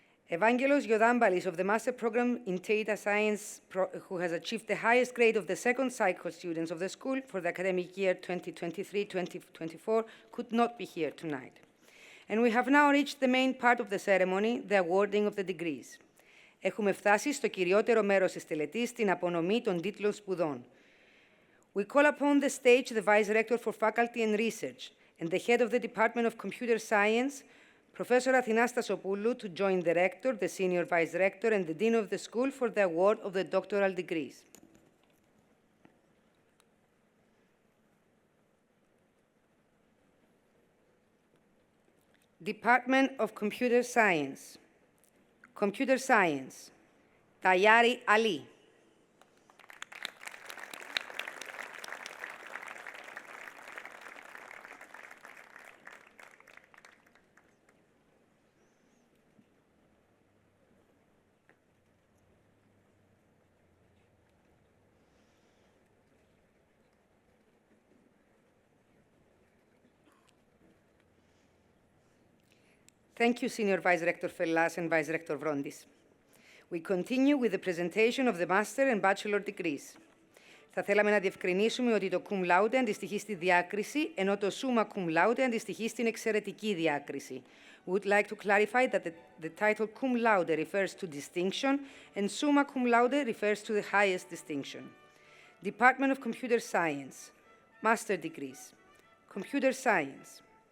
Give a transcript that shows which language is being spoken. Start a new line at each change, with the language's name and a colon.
English: Evangelos Yodambalis of the Master Program in Data Science, who has achieved the highest grade of the second cycle students of the school for the academic year 2023-2024, could not be here tonight. And we have now reached the main part of the ceremony, the awarding of the degrees.
Greek: Έχουμε φτάσει στο κυριότερο μέρος της τελετής, την απονομή των τίτλων σπουδών.
English: We call upon the stage the Vice Rector for Faculty and Research and the Head of the Department of Computer Science, Professor Athinas Stasopoulou, to join the Rector, the Senior Vice Rector, and the Dean of the School for the award of the doctoral degrees. Department of Computer Science. Computer Science. Tayari Ali. Thank you, Senior Vice Rector Fellas and Vice Rector Vrondis. We continue with the presentation of the Master and Bachelor degrees.
Greek: Θα θέλαμε να διευκρινίσουμε ότι το cum laude αντιστοιχεί στη διάκριση, ενώ το summa cum laude αντιστοιχεί στην εξαιρετική διάκριση.
English: We would like to clarify that the title cum laude refers to distinction, and summa cum laude refers to the highest distinction. Department of Computer Science, Master degrees, Computer Science.